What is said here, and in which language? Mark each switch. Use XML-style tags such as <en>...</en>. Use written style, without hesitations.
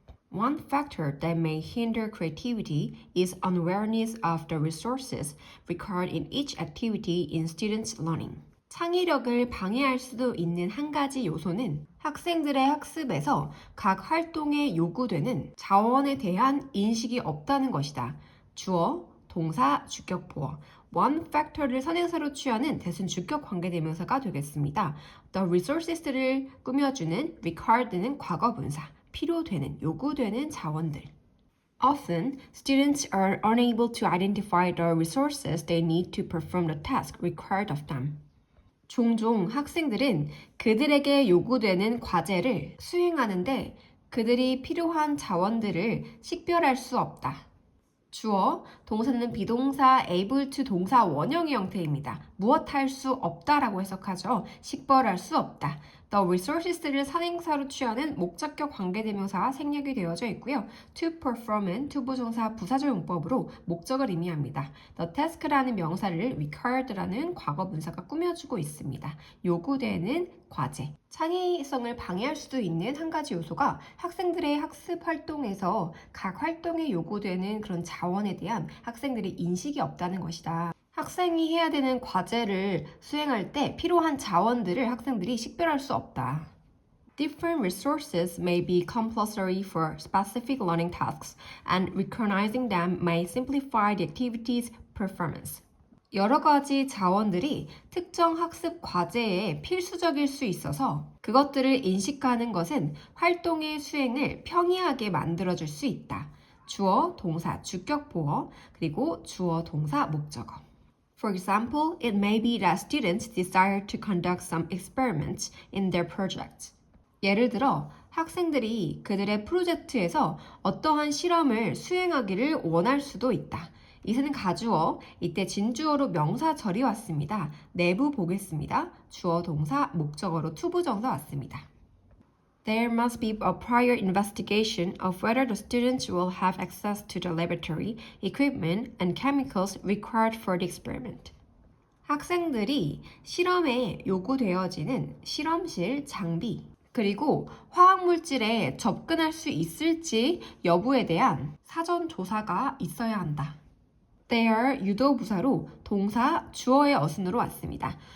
<en>One factor that may hinder creativity is unawareness of the resources required in each activity in students' learning.</en> <ko>창의력을 방해할 수도 있는 한 가지 요소는 학생들의 학습에서 각 활동에 요구되는 자원에 대한 인식이 없다는 것이다. 주어, 동사, 주격, 보어. one factor를 선행사로 취하는 대순 주격 관계대명사가 되겠습니다. The resources를 꾸며주는 required는 과거분사, 필요되는, 요구되는 자원들.</ko> <en>Often, students are unable to identify the resources they need to perform the task required of them.</en> <ko>종종 학생들은 그들에게 요구되는 과제를 수행하는데 그들이 필요한 자원들을 식별할 수 없다. 주어, 동사는 비동사 able to 동사 원형의 형태입니다. 무엇 할 수 없다라고 해석하죠. 식별할 수 없다. The resources를 선행사로 취하는 목적격 관계대명사가 생략이 되어져 있고요. To perform은 투부정사 부사절 용법으로 목적을 의미합니다. The task라는 명사를 required라는 과거분사가 꾸며주고 있습니다. 요구되는 과제. 창의성을 방해할 수도 있는 한 가지 요소가 학생들의 학습 활동에서 각 활동에 요구되는 그런 자원에 대한 학생들의 인식이 없다는 것이다. 학생이 해야 되는 과제를 수행할 때 필요한 자원들을 학생들이 식별할 수 없다.</ko> <en>Different resources may be compulsory for specific learning tasks, and recognizing them may simplify the activity's performance.</en> <ko>여러 가지 자원들이 특정 학습 과제에 필수적일 수 있어서 그것들을 인식하는 것은 활동의 수행을 평이하게 만들어줄 수 있다. 주어, 동사, 주격, 보어, 그리고 주어, 동사, 목적어.</ko> <en>For example, it may be that students desire to conduct some experiments in their project.</en> <ko>예를 들어 학생들이 그들의 프로젝트에서 어떠한 실험을 수행하기를 원할 수도 있다. 이제는 가주어, 이때 진주어로 명사절이 왔습니다. 내부 보겠습니다. 주어, 동사, 목적어로 투부정사 왔습니다.</ko> <en>There must be a prior investigation of whether the students will have access to the laboratory, equipment, and chemicals required for the experiment.</en> <ko>학생들이 실험에 요구되어지는 실험실 장비, 그리고 화학물질에 접근할 수 있을지 여부에 대한 사전 조사가 있어야 한다. There 유도부사로 동사 주어의 어순으로 왔습니다.</ko>